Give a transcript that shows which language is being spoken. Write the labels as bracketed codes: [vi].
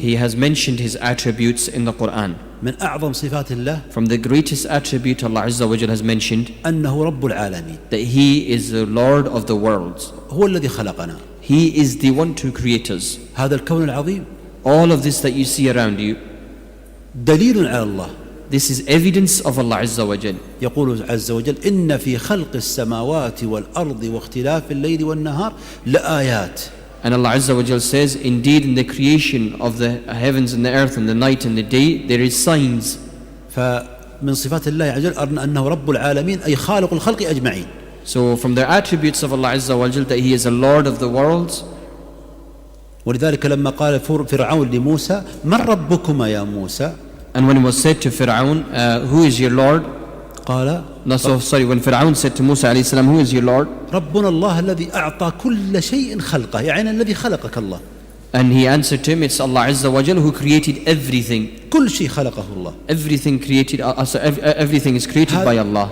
[en] He has mentioned His attributes in the Quran. [ar] من أعظم صفات الله [en] From the greatest attribute Allah Azza wa Jal has mentioned, [ar] أنه رب العالمين. [en] that He is the Lord of the worlds. [ar] هو الذي خلقنا. [en] He is the one to create us. [ar] هذا الكون العظيم [en] All of this that you see around you, [ar] دليل على الله. [en] this is evidence of Allah Azza wa Jal. [ar] يقول عز وجل إن في خلق السماوات والأرض واختلاف الليل والنهار لآيات. [en] And Allah Azza wa Jal says, indeed in the creation of the heavens and the earth and the night and the day, there is signs. [ar] فمن صفات الله عز وجل أنه رب العالمين أي خالق الخلق أجمعين. [en] So from the attributes of Allah Azza wa Jal, that He is a Lord of the worlds. [ar] ولذلك لما قال فرعون لموسى من ربكما يا موسى. [en] And when it was said to Fir'aun, who is your Lord? [ar] قال [en] No, so sorry, when Fir'aun said to Musa alayhi salam, who is your Lord? [ar] ربنا الله الذي أعطى كل شيء خلقه، يعني الذي خلقك الله. [en] And he answered to him, it's Allah Azza wa Jal who created everything. [ar] كل شيء خلقه الله. [en] Everything created, everything is created by Allah.